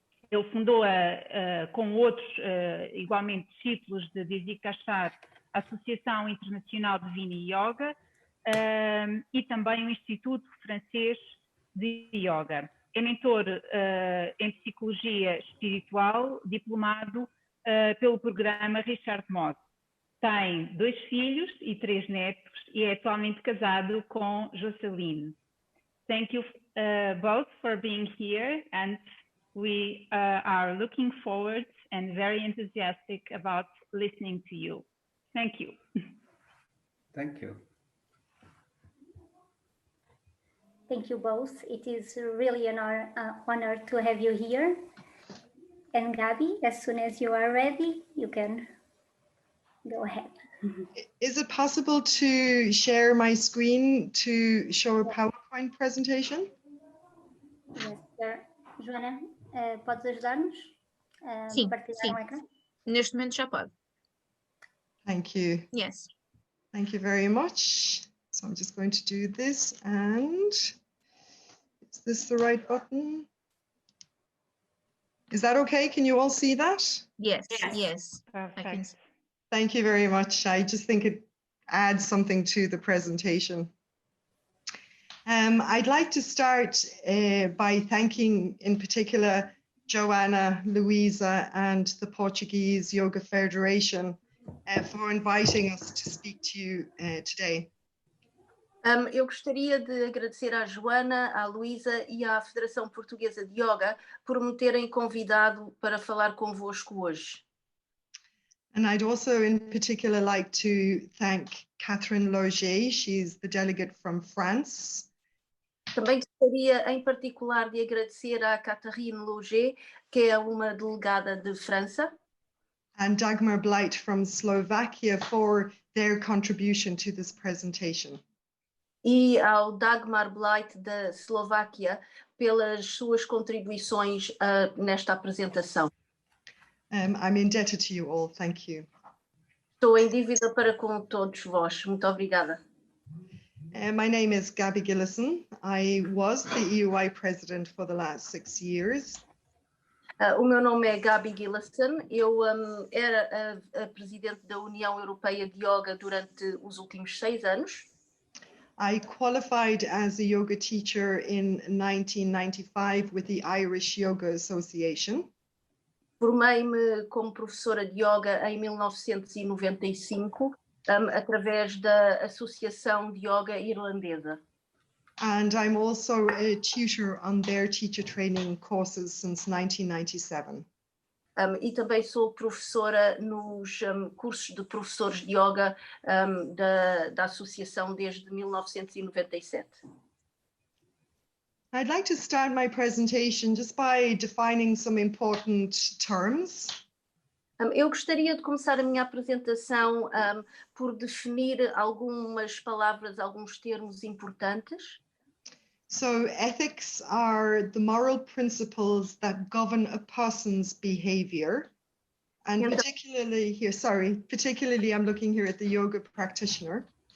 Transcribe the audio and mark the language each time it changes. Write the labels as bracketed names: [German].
[Portuguese] Ele fundou, com outros igualmente discípulos de Desi Kachar, a Associação Internacional de Vini Yoga e também o Instituto Francês de Yoga. É mentor em Psicologia Espiritual, diplomado pelo programa Richard Moss. Tem 2 filhos e 3 netos e é atualmente casado com Jocelyn. [English] Thank you both for being here, and we are looking forward and very enthusiastic about listening to you. Thank you. Thank you. Thank you both. It is really an honor to have you here. And Gabi, as soon as you are ready, you can go ahead. Is it possible to share my screen to show a PowerPoint presentation? Yes, sir. [Portuguese] Joana, podes ajudar-nos a partilhar o ecrã? Neste momento já pode. [English] Thank you. Yes. Thank you very much. So I'm just going to do this, and is this the right button? Is that okay? Can you all see that? Yes, yes. Perfect. Thank you very much. I just think it adds something to the presentation. I'd like to start by thanking in particular Joanna, Luisa, and the Portuguese Yoga Federation for inviting us to speak to you today. [Portuguese] Eu gostaria de agradecer à Joana, à Luísa e à Federação Portuguesa de Yoga por me terem convidado para falar convosco hoje. [English] And I'd also in particular like to thank Catherine Loger. She's the delegate from France. [Portuguese] Também gostaria em particular de agradecer à Catherine Loger, que é uma delegada de França. [English] And Dagmar Blight from Slovakia for their contribution to this presentation. [Portuguese] E ao Dagmar Blight da Eslováquia pelas suas contribuições nesta apresentação. [English] I'm indebted to you all. Thank you. [Portuguese] Estou em dívida para com todos vós. Muito obrigada. [English] My name is Gabi Gillison. I was the EUI president for the last 6 years. [Portuguese] O meu nome é Gabi Gillison. Eu era a presidente da União Europeia de Yoga durante os últimos 6 anos. [English] I qualified as a yoga teacher in 1995 with the Irish Yoga Association. [Portuguese] Formei-me como professora de yoga em 1995, através da Associação de Yoga Irlandesa. [English] And I'm also a tutor on their teacher training courses since 1997. [Portuguese] E também sou professora nos cursos de professores de yoga da associação desde 1997. [English] I'd like to start my presentation just by defining some important terms. [Portuguese] Eu gostaria de começar a minha apresentação por definir algumas palavras, alguns termos importantes. [English] So ethics are the moral principles that govern a person's behavior. And [Portuguese] Então- [English] particularly I'm looking here at the yoga practitioner.